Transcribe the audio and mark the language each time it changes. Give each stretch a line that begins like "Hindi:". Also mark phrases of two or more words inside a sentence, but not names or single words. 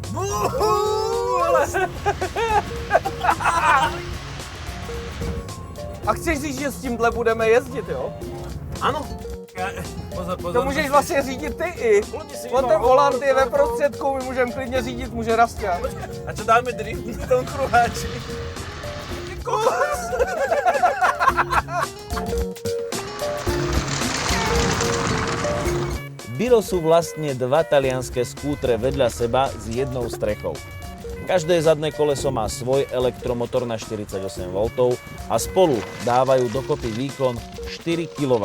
Czech: A chceš říct, že s tímhle budeme jezdit, jo?
Slovak: Áno. Pozor, pozor.
Czech: To můžeš vlastně řídit ty i. On ten volant je ve prostředku, my můžeme klidně řídit, může Rastia.
Slovak: A čo dáme drift v tom kruháči? Biro sú vlastne dva talianské skútre vedľa seba s jednou strechou. Každé zadné koleso má svoj elektromotor na 48 V a spolu dávajú dokopy výkon 4 kW.